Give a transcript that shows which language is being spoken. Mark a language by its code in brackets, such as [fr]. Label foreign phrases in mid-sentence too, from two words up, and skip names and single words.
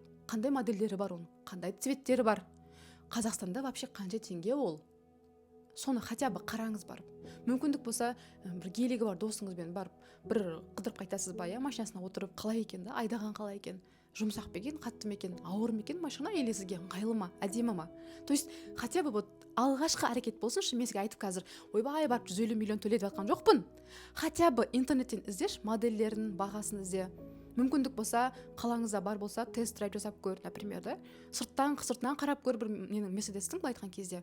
[kk] Қандай модельдері бар оның, қандай цветтері бар. Қазақстанда вообще қанша теңге ол? Соны [ru] хотя бы [kk] қараңыз барып. Мүмкіндік болса, бір гелигі бар досыңызбен барып, бір қыдырып қайтасыз ба, машинасына отырып, қалай екен да, айдаған қалай екен, жұмсақ па екен, қатты ма екен, ауыр ма екен машина, или сізге ыңғайлы ма, әдемі ма? [ru] То есть хотя бы [kk] алғашқы әрекет болсыншы. Мен сізге айтып қазір ойбай барып 150 миллион төлетіп жатқан жоқпын. [ru] Хотя бы [kk] интернеттен іздеш, моделдерінің бағасын ізде. Мүмкіндік болса, қалаңызда бар болса, тест-драйв жасап көр, например, да. Сырттан қарап көр, бір менің Мерседестің былай айтқан кезде.